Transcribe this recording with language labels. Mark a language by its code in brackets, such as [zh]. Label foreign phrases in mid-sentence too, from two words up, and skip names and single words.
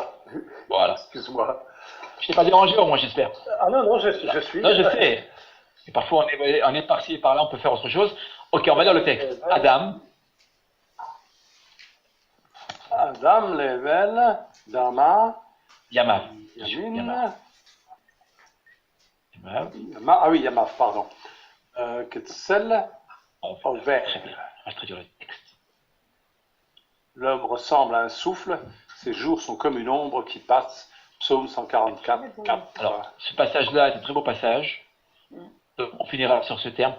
[fr] Voilà. Excuse-moi. Je t'ai pas dérangé au moins, j'espère. Ah non, je suis. Non, je sais. Et parfois, on est par-ci et par-là, on peut faire autre chose. Ok, on va lire le texte. Adam. [he] אדם, להבל, דמה, Yamav. Yamin. Yamav. [fr] Ah oui, Yamav, pardon. [he] כצל, עובר. [fr] Très bien. Je vais traduire le texte. L'homme ressemble à un souffle, ses jours sont comme une ombre qui passe. Psaume 144. 4. Alors, ce passage-là est un très beau passage. Donc, on finira sur ce terme.